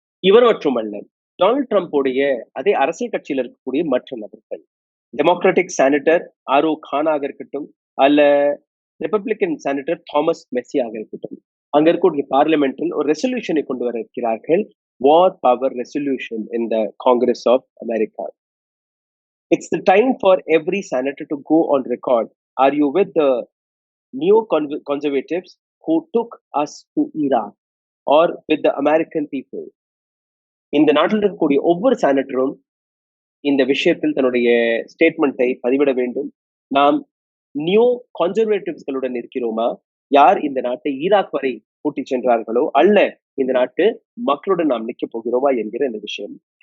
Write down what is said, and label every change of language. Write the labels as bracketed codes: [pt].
[ta] இவர் மட்டுமல்ல, டொனால்ட் ட்ரம்போடைய அதே அரசியல் கட்சியில் இருக்கக்கூடிய மற்ற நபர்கள், டெமோக்ராட்டிக் செனட்டர் ஆரோ கானாக இருக்கட்டும், அல்ல ரிப்பப்ளிகன் செனட்டர் தாமஸ் மெஸ்ஸியாக இருக்கட்டும், அங்க இருக்கக்கூடிய பார்லிமெண்டில் ஒரு ரெசல்யூஷனை கொண்டு வர இருக்கிறார்கள். [en] War power resolution in the Congress of America. It's the time for every senator to go on record. Are you with the neo-conservatives who took us to Iraq or with the American people? [ta] இந்த நாட்டில் இருக்கக்கூடிய ஒவ்வொரு செனட்டரும் இந்த விஷயத்தில் தன்னுடைய ஸ்டேட்மெண்ட்டை பதிவிட வேண்டும். நாம் நியூ கான்சர்வேட்டிவ்ஸ்களுடன் இருக்கிறோமா, யார் இந்த நாட்டை ஈராக் வரை கூட்டி சென்றார்களோ, அல்ல இந்த நாட்டு மக்களுடன் நாம் நிற்க போகிறோமா என்கிற இந்த விஷயம்.